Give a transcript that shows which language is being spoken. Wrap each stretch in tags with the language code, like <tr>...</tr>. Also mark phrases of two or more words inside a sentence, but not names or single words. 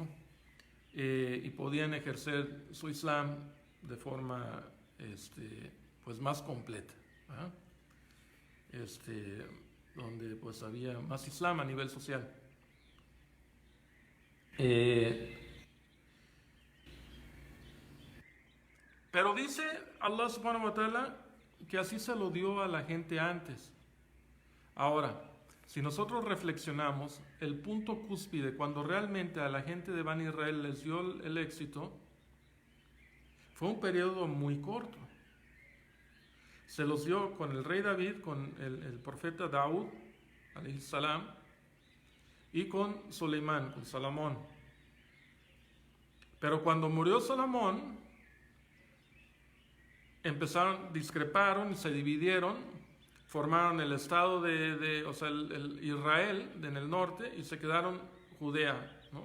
<es>Y podían ejercer su Islam de forma pues más completa, ¿ah? Donde pues había más Islam a nivel social. Pero dice</es> <ar>الله سبحانه وتعالى</ar> <es>que así se lo dio a la gente antes. Ahora, si nosotros reflexionamos, el punto cúspide cuando realmente a la gente de Bani Israel les dio el éxito fue un periodo muy corto. Se los dio con el rey David, con el profeta Daud,</es> <ar>عليه السلام,</ar> <es>y con Soleimán, con Salomón. Pero cuando murió Salomón, discreparon y se dividieron, formaron el estado el Israel en el norte y se quedaron Judea, ¿no?</es>